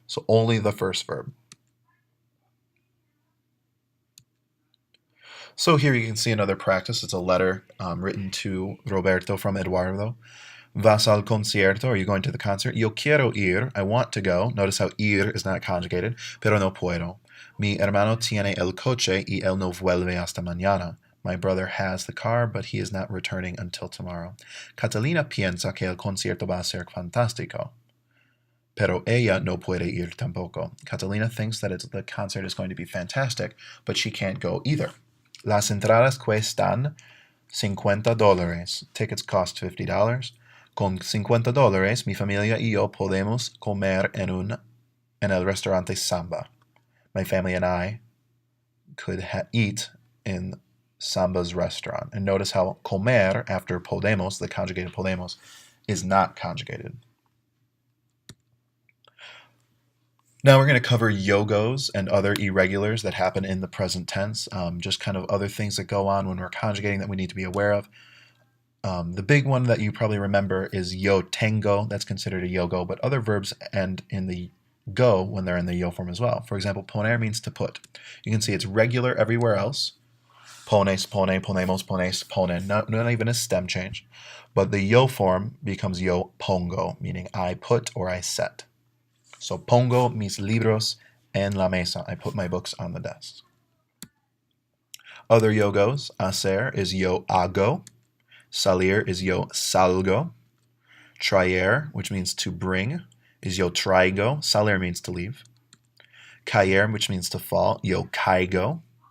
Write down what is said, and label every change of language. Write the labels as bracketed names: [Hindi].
[English] So only the first verb. So here you can see another practice. It's a letter written to Roberto from Eduardo. [Spanish] Vas al concierto? [English] Are you going to the concert? [Spanish] Yo quiero ir. [English] I want to go. Notice how ir is not conjugated. [Spanish] Pero no puedo. Mi hermano tiene el coche y él no vuelve hasta mañana. [English] My brother has the car, but he is not returning until tomorrow. [Spanish] Catalina piensa que el concierto va a ser fantástico. Pero ella no puede ir tampoco. [English] Catalina thinks that the concert is going to be fantastic, but she can't go either. [Spanish] Las entradas cuestan $50. [English] Tickets cost $50. [Spanish] Con $50, mi familia y yo podemos comer en el restaurante Samba. [English] My family and I could eat in Samba's restaurant. And notice how comer after podemos, the conjugated podemos, is not conjugated. Now we're going to cover yogos and other irregulars that happen in the present tense, just kind of other things that go on when we're conjugating that we need to be aware of. The big one that you probably remember is yo tengo. That's considered a yogo, but other verbs end in the go when they're in the yo form as well. For example, poner means to put. You can see it's regular everywhere else. [Spanish] Pones, pone, ponemos, pones, pone. [English] Not even a stem change. But the yo form becomes [Spanish] yo pongo, [English] meaning I put or I set. [Spanish] So pongo mis libros en la mesa. [English] I put my books on the desk. Other yogos, hacer is [Spanish] yo hago. [English] Salir is [Spanish] yo salgo. [English] Traer, which means to bring, is [Spanish] yo traigo. [English] Salir means to leave. Caer, which means to fall, [Spanish] yo caigo.